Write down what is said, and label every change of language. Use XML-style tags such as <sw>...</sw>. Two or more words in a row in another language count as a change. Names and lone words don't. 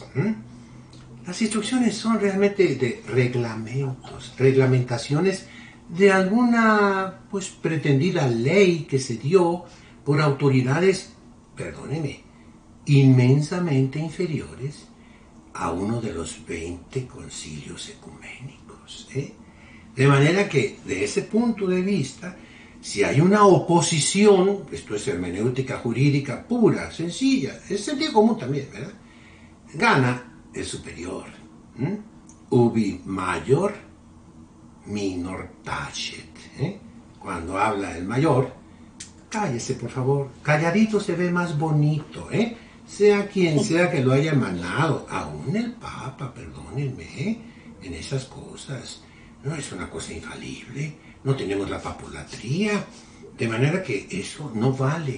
<es>Las instrucciones son realmente de reglamentos, reglamentaciones de alguna, pues, pretendida ley que se dio por autoridades, perdónenme, inmensamente inferiores a uno de los 20 concilios ecuménicos. De manera que, de ese punto de vista, si hay una oposición, esto es hermenéutica jurídica pura, sencilla, es sentido común también, ¿verdad? Gana el superior.</es> <la>Ubi major, minor tacet.</la> <es>Cuando habla el mayor, cállese, por favor. Calladito se ve más bonito, ¿eh? Sea quien sea que lo haya emanado, aún el Papa, perdónenme, en esas cosas. No es una cosa infalible, no tenemos la papolatría, de manera que eso no vale.</es>